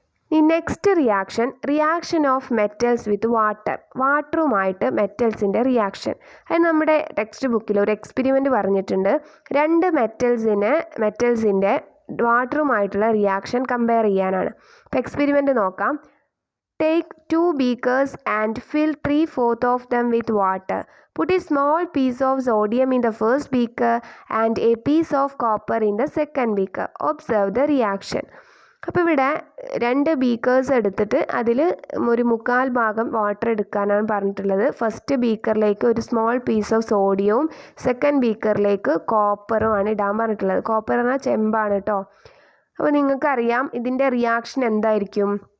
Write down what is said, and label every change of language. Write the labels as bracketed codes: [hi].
[en] ഈ next reaction of metals with [ml] വാട്ടറുമായിട്ട് മെറ്റൽസിൻ്റെ reaction. അത് നമ്മുടെ ടെക്സ്റ്റ് ബുക്കിൽ ഒരു എക്സ്പെരിമെൻറ്റ് പറഞ്ഞിട്ടുണ്ട്. രണ്ട് മെറ്റൽസിൻ്റെ വാട്ടറുമായിട്ടുള്ള റിയാക്ഷൻ കമ്പയർ ചെയ്യാനാണ്. അപ്പോൾ എക്സ്പെരിമെൻറ്റ് നോക്കാം. [en] Take 2 beakers and fill 3/4 of them with water. Put a small piece of sodium in the first beaker and a piece of copper in the second beaker. Observe the reaction. [ml] അപ്പോൾ ഇവിടെ 2 beakers എടുത്തിട്ട് അതിൽ ഒരു 1/4 ഭാഗം water എടുക്കാനാണ് പറഞ്ഞിട്ടുള്ളത്. First ബീക്കറിലേക്ക് ഒരു small piece of സോഡിയവും second ബീക്കറിലേക്ക് കോപ്പറുമാണ് ഇടാൻ പറഞ്ഞിട്ടുള്ളത്. കോപ്പർ എന്നാൽ ചെമ്പാണ് കേട്ടോ. അപ്പോൾ നിങ്ങൾക്കറിയാം ഇതിൻ്റെ റിയാക്ഷൻ എന്തായിരിക്കും?